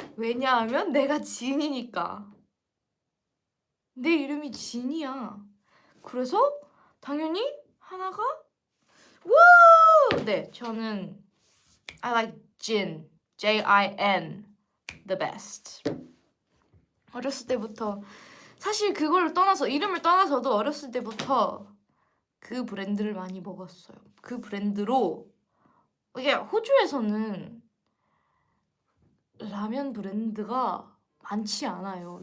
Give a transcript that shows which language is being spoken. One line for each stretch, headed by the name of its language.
Korean: 왜냐하면 내가 진이니까. 내 이름이 진이야. 그래서 당연히 하나가 우! 네, 저는
English: I like Jin. J-I-N. The best.
Korean: 어렸을 때부터 사실 그걸 떠나서 이름을 떠나서도 어렸을 때부터 그 브랜드를 많이 먹었어요. 그 브랜드로 이게 호주에서는 라면 브랜드가 많지 않아요.